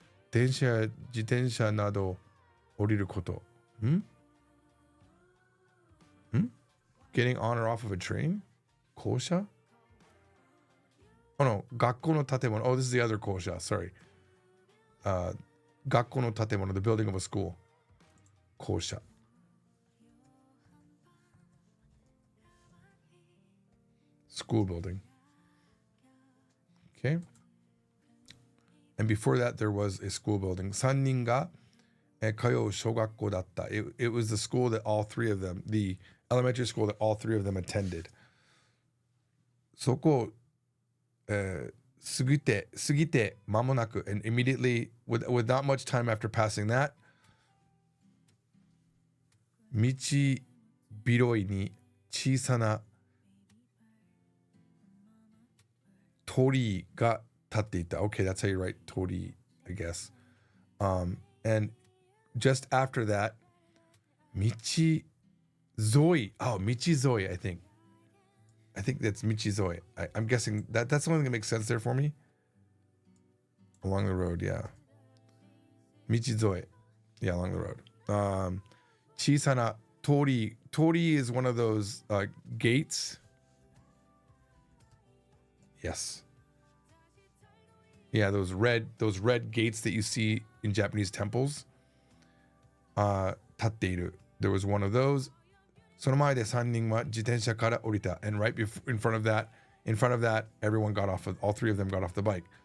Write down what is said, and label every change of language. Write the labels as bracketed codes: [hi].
[ja] 電車や自転車など降りること。 [en] Getting on or off of a train? [ja] 降車? [en] Oh no, [ja] 学校の建物. [en] Oh, this is the other 降車. Sorry. 学校の建物, the building of a school. [ja] 降車. [en] School building. Okay. And before that, there was a school building. [ja] 3人が通う小学校だった. [en] It was the school that all three of them, the elementary school that all three of them attended. [ja] そこを、過ぎて間もなく [en] and immediately, with not much time after passing that, [ja] 道広いに小さな鳥居が立っていた. [en] Okay, that's how you write 鳥居, I guess. And just after that, [ja] 道沿い. [en] Oh, [ja] 道沿い, [en] I think. I think that's 道沿い. I'm guessing that's the only thing that makes sense there for me. Along the road, yeah. [ja] 道沿い. [en] Yeah, along the road. [ja] 小さな鳥居. [en] Tori is one of those gates. Yes. Yeah, those red gates that you see in Japanese temples. [ja] 立っている. [en] There was one of those. [ja] その前で3人は自転車から降りた. [en] And right in front of that, everyone got off. All three of them got off the bike.